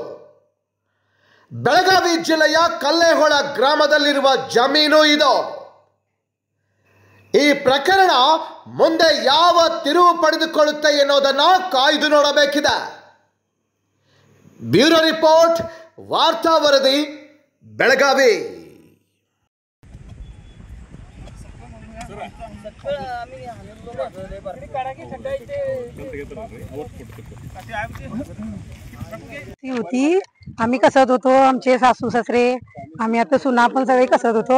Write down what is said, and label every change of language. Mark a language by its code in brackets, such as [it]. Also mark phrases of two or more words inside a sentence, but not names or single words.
[kn] ಬೆಳಗಾವಿ ಜಿಲ್ಲೆಯ ಕಲ್ಲೇಹೊಳ ಗ್ರಾಮದಲ್ಲಿರುವ ಜಮೀನು ಇದು. ಈ ಪ್ರಕರಣ ಮುಂದೆ ಯಾವ ತಿರುವು ಪಡೆದುಕೊಳ್ಳುತ್ತೆ ಎನ್ನುವುದನ್ನು ಕಾಯ್ದು ನೋಡಬೇಕಿದೆ. ಬ್ಯೂರೋ ರಿಪೋರ್ಟ್, ವಾರ್ತಾ ವರದಿ, ಬೆಳಗಾವಿ. [mr] होती आम्ही कसत होतो, आमचे सासू सासरे, आम्ही आता सुना पण सगळे कसत होतो.